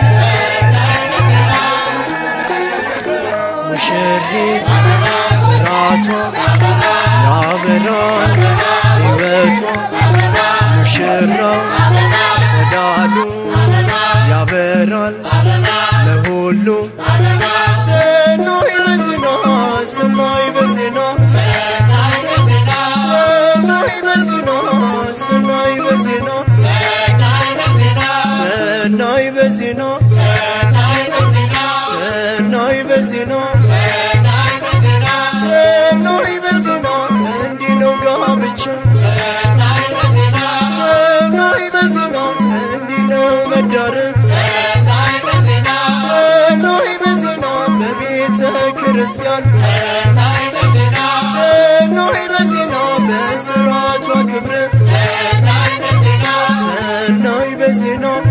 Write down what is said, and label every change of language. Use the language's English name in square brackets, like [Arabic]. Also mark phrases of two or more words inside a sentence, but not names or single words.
[Amharic] ሙሽሪት ስራቷ ያበራል ሕይወቷ ሙሽራው ጸዳሉ ያበራል ለሁሉ [Geez] ሰናይ በዜና ሰናይ በዜና ሰናይ በዜና ሰናይ በዜና ሰናይ በዜና ሰናይ በዜና ሰናይ በዜና [Amharic] እንዲህ ነው ጋብቻ [Geez] ሰናይ በዜና [Amharic] እንዲህ ነው መዳረግ [Geez] ሰናይ በዜና [Amharic] በቤተ ክርስቲያን [Geez] ሰናይ በዜና [Amharic] በሥርዓቷ ክብር [Geez] ሰናይ በዜና